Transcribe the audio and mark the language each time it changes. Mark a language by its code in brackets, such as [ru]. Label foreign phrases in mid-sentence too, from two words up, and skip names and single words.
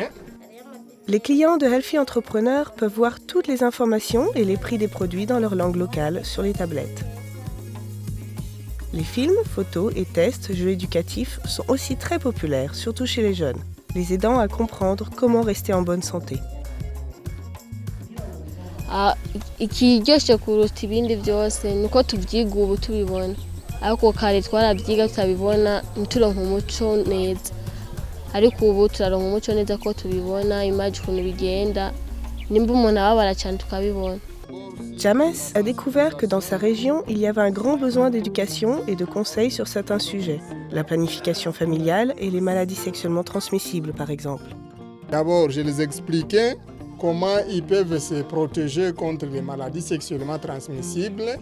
[fr] Les clients de Healthy Entrepreneur peuvent voir toutes les informations et les prix des produits dans leur langue locale sur les tablettes. Les films, photos et tests, jeux éducatifs sont aussi très populaires, surtout chez les jeunes, les aidant à comprendre comment rester en bonne santé. [rn] Ikiryoshe kuruta ibindi byose nuko tubyiga ubu tubibona ariko kare twarabyiga tutabibona ntituronke umuco neza ariko ubu turaronka umuco neza ko tubibona image ukuntu bigenda nimba umuntu ababara cyane tukabibona. [fr] James a découvert que dans sa région, il y avait un grand besoin d'éducation et de conseils sur certains sujets, la planification familiale et les maladies sexuellement transmissibles par exemple. D'abord, je les expliquais comment ils peuvent se protéger contre les maladies sexuellement transmissibles.